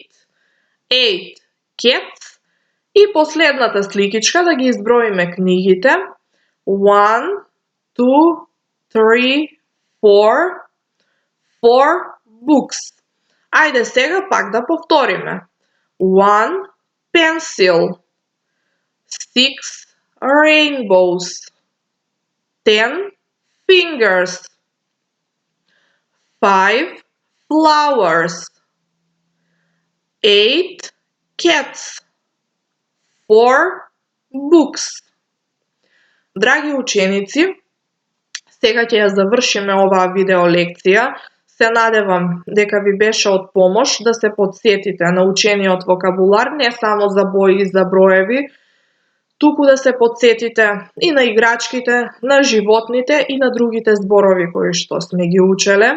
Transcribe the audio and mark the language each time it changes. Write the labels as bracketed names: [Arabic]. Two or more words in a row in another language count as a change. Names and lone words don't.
[English] 8 cats. [Macedonian] И последната сликичка да ги изброиме книгите. [English] 1, 2, 3, 4 books. [Macedonian] Ајде сега пак да повториме. [English] 1 pencil. 6 rainbows. 10 fingers. 5 flowers. 8 cats. 4 books. [Macedonian] Драги ученици, сега ќе ја завршиме оваа видео лекција. Се надевам дека ви беше од помош да се потсетите на учениот вокабулар, не само за бои и за броеви, туку да се потсетите и на играчките, на животните и на другите зборови кои што сме ги учеле.